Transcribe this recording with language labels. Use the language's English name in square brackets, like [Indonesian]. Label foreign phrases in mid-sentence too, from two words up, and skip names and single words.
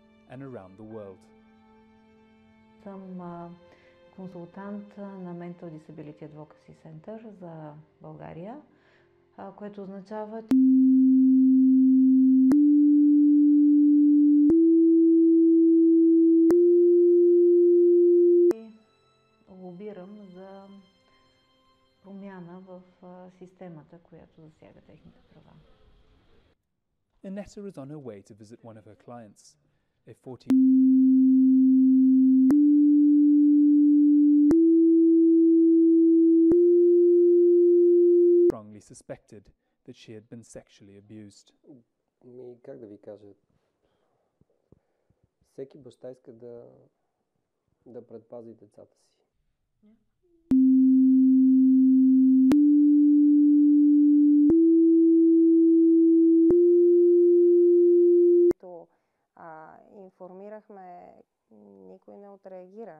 [English] and around the world. [Bulgarian] Съм консултант на Mental Disability Advocacy Center за България, което означава, лобирам за промяна в системата, която засяга техните права. [English] Annetta is on her way to visit one of her clients, a 40 strongly suspected that she had been sexually abused. [Bulgarian] Как да ви кажа? Всеки баща иска да предпази децата си. Информирахме, никой не отреагира.